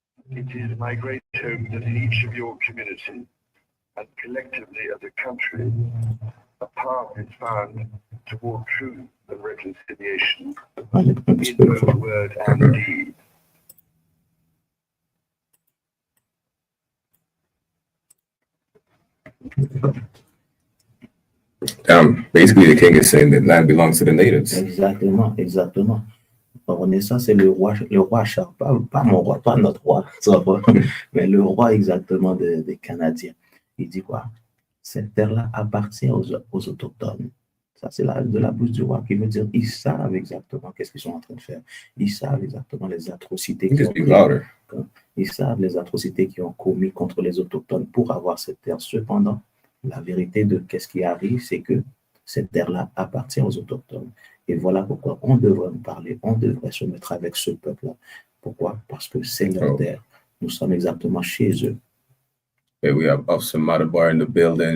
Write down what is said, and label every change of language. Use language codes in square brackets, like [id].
[en] It is my great hope that in each of your communities and collectively as a country, a path is found toward truth and reconciliation in both word and deed. Basically, the king is saying that land belongs to the natives. [fr] Exactement, exactement. Renaissance, c'est le roi Charles, pas mon roi, pas notre roi, ça va, mais le roi exactement des Canadiens. Il dit quoi? Cette terre-là appartient aux autochtones. Ça, c'est de la bouche du roi qui veut dire ils savent exactement qu'est-ce qu'ils sont en train de faire. Ils savent exactement les atrocités [en] You [fr] qu'ils [en] just [fr] ont [en] be louder. [fr] Ils savent les atrocités qu'ils ont commis contre les autochtones pour avoir cette terre. Cependant, la vérité de qu'est-ce qui arrive, c'est que cette terre-là appartient aux autochtones. Et voilà pourquoi on devrait en parler, on devrait se mettre avec ce peuple-là. Pourquoi? Parce que c'est leur terre. Nous sommes exactement chez eux. [en] Hey, we have Officer Madabar in the building.